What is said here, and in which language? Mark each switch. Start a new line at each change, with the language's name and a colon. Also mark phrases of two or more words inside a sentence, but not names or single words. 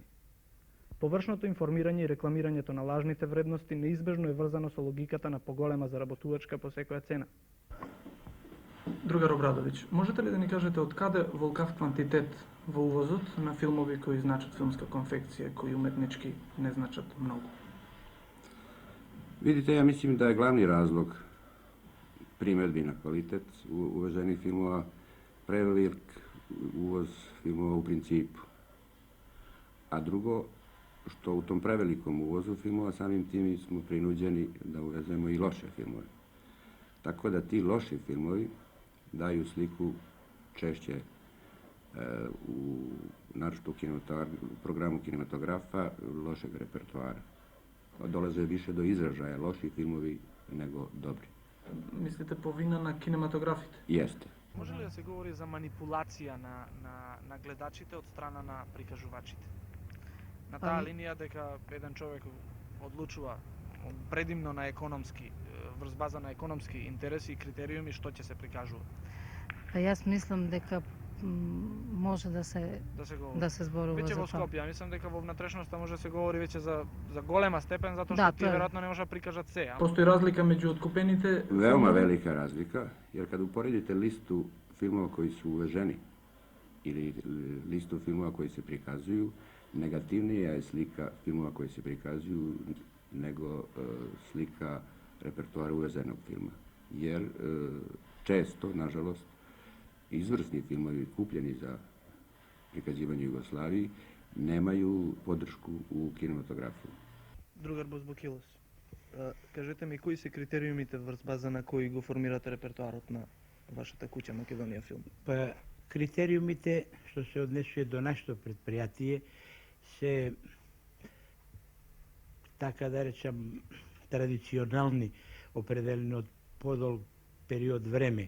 Macedonian: Површното информирање и рекламирањето на лажните вредности неизбежно е врзано со логиката на поголема заработувачка по секоја цена. Другар Обрадовиќ, можете ли да ни кажете од каде волкав квантитет во увозот на филмови кои значат филмска конфекција, кои уметнички не значат многу? Видите,
Serbian: ja mislim da je glavni razlog primjedbi na kvalitet uveženih filmova prevelik uvoz filmova u principu. A drugo, što u tom prevelikom uvozu filmova samim tim smo prinuđeni da uvezemo i loše filmove. Tako da ti loši filmovi daju sliku češće naročito u programu kinematografa lošeg repertoara. Dolaze više do izražaja loši filmovi nego dobri.
Macedonian: Мислите по вина на кинематографите?
Serbian: Jeste.
Macedonian: Може ли да се говори за манипулација на гледачите од страна на прикажувачите? На таа линија дека еден човек одлучува предимно на економски, врз база на економски интереси и критериуми што ќе се прикажува? Па јас мислам дека може да се зборува веќе за во тоа. Скопје, мислам дека во внатрешноста може да се говори веќе за голема степен, затоа што тие веројатно не може да прикажат се. Постои разлика меѓу откупените...
Serbian: Veoma velika razlika, jer kad uporedite listu filmova koji su uveženi ili listu filmova koji se prikazuju, negativnija je slika filmova koji se prikazuju nego slika repertoara uvezenog filma. Jer često, nažalost, izvrsni filmovi kupljeni za prikazivanje Jugoslaviji nemaju podršku u kinematografiji.
Macedonian: Другар Бозбокилос, кажете ми кои се критериумите врз база на кои го формирате репертоарот на вашата куќа Македонија филм? Па критериумите што се однесува до нашето предпријатие се, така да речам, традиционални, определени од подолг период време.